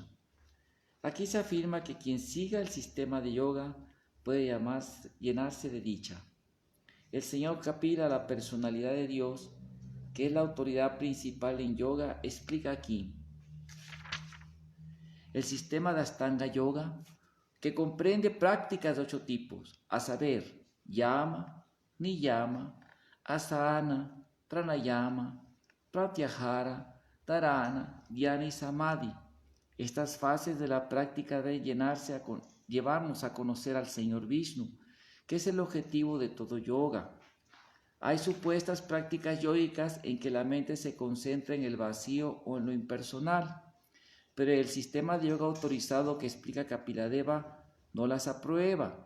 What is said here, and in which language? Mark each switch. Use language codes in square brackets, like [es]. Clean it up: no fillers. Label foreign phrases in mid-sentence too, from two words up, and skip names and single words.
[es] Aquí se afirma que quien siga el sistema de yoga puede llenarse de dicha. El señor Kapila, la personalidad de Dios, que es la autoridad principal en yoga, explica aquí el sistema de Ashtanga Yoga, que comprende prácticas de 8 tipos, a saber, yama, niyama, asana, pranayama, pratyahara, dharana, dhyana y samadhi. Estas fases de la práctica deben llevarnos a conocer al Señor Vishnu, que es el objetivo de todo yoga. Hay supuestas prácticas yógicas en que la mente se concentra en el vacío o en lo impersonal, pero el sistema de yoga autorizado que explica Kapiladeva no las aprueba.